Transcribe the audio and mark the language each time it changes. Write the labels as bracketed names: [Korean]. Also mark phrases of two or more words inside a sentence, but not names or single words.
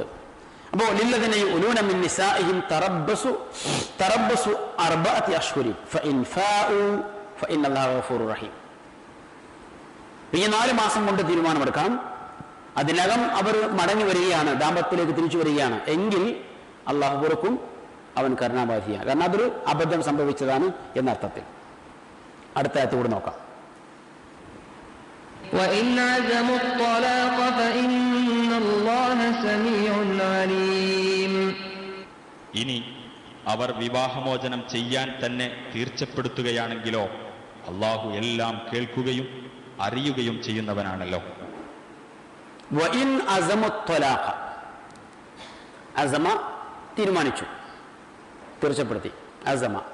[Arabic] അപ്പോ للذين يؤلون من نسائهم تربص أربعة أشهر فإن فاءوا فإن الله غفور رحيم. [Malayalam] ഈ 4 മാസം കൊണ്ട് തീരുമാനമെടുക്കണം. അതിനകം അവർ മടങ്ങി വരികയാണ്, ദാമ്പത്യത്തിലേക്ക് തിരിച്ചു വരികയാണ് എങ്കിൽ അള്ളാഹു പൊറുക്കും, അവൻ കരുണാവാരിധിയാണ്. കാരണം അതൊരു അബദ്ധം സംഭവിച്ചതാണ് എന്നർത്ഥത്തിൽ. അടുത്ത ആയത്ത് കൂടെ നോക്കാം. [Arabic] وإن عزموا الطلاق فإن الله سميع عليم. [Malayalam] ഇനി അവർ വിവാഹമോചനം ചെയ്യാൻ തന്നെ തീർച്ചപ്പെടുത്തുകയാണെങ്കിലോ അള്ളാഹു എല്ലാം കേൾക്കുകയും അറിയുകയും ചെയ്യുന്നവനാണല്ലോ. [Arabic] وإن عزموا الطلاق, [Malayalam] അസമ തീരുമാനിച്ചു, തീർച്ചപ്പെടുത്തി, അസമ.